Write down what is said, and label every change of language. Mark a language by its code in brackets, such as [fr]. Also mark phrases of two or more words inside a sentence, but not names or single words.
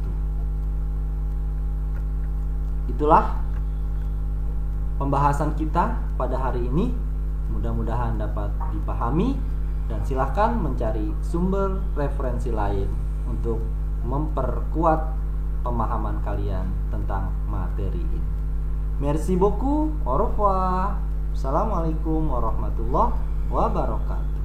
[id] Itulah pembahasan kita pada hari ini. Mudah-mudahan dapat dipahami, dan silahkan mencari sumber referensi lain untuk memperkuat pemahaman kalian tentang materi ini. [fr] Merci beaucoup, au revoir. [ar] السلام عليكم ورحمة الله وبركاته.